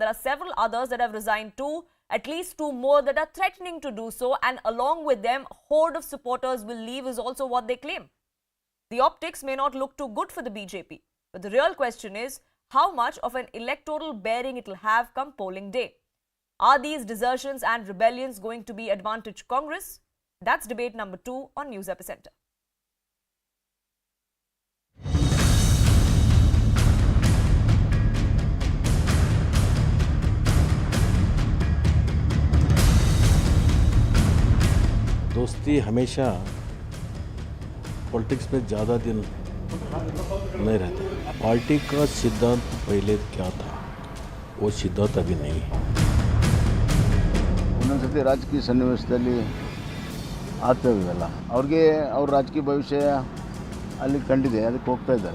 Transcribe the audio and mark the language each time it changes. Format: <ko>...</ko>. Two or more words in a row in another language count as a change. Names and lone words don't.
<en>There are several others that have resigned too, at least 2 more that are threatening to do so, and along with them, a horde of supporters will leave is also what they claim. The optics may not look too good for the BJP, but the real question is how much of an electoral bearing it will have come polling day. Are these desertions and rebellions going to be advantage Congress? That's debate number 2 on News Epicenter.</en> <hi>दोस्ती हमेशा पॉलिटिक्स में ज़्यादा दिन नहीं रहता। पार्टी का सिद्धांत पहले क्या था वो सिद्धांत अभी नहीं है।</hi> <kn>ಒಂದೊಂದ್ಸತಿ ರಾಜಕೀಯ ಸನ್ನಿವೇಶದಲ್ಲಿ ಆಗ್ತವೆ ಇವೆಲ್ಲ ಅವ್ರಿಗೆ ಅವ್ರ ರಾಜಕೀಯ ಭವಿಷ್ಯ ಅಲ್ಲಿ ಕಂಡಿದೆ, ಅದಕ್ಕೆ ಹೋಗ್ತಾ ಇದ್ದಾರೆ.</kn>